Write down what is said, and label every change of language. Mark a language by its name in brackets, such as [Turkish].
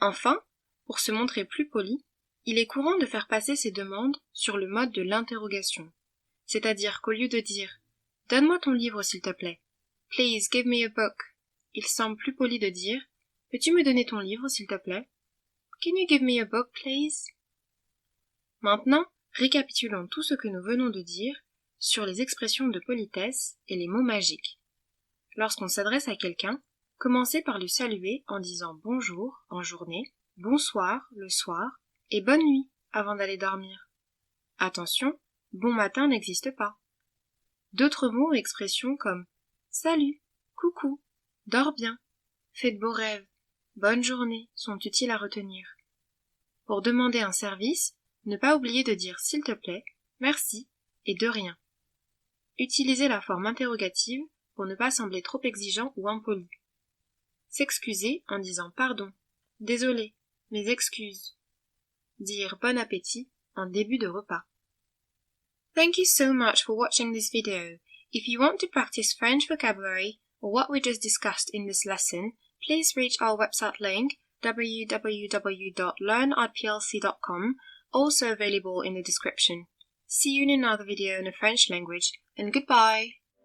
[French] Enfin, pour se montrer plus poli, il est courant de faire passer ces demandes sur le mode de l'interrogation, c'est-à-dire qu'au lieu de dire « Donne-moi ton livre s'il te plaît »,« [English] Please give me a book [French] », il semble plus poli de dire « Peux-tu me donner ton livre s'il te plaît ?» [English] Can you give me a book, please? [French] Maintenant, récapitulons tout ce que nous venons de dire sur les expressions de politesse et les mots magiques. Lorsqu'on s'adresse à quelqu'un, commencez par le saluer en disant bonjour en journée, bonsoir le soir et bonne nuit avant d'aller dormir. Attention, bon matin n'existe pas. D'autres mots ou expressions comme salut, coucou, dors bien, fais de beaux rêves, bonne journée sont utiles à retenir. Pour demander un service, ne pas oublier de dire s'il te plaît, merci et de rien. Utilisez la forme interrogative pour ne pas sembler trop exigeant ou impoli. S'excuser en disant pardon, désolé, mes excuses. Dire bon appétit en début de repas. [English] Thank you so much for watching this video. If you want to practice French vocabulary or what we just discussed in this lesson, please reach our website link www.learnatplc.com, also available in the description. See you in another video in the French language, and goodbye!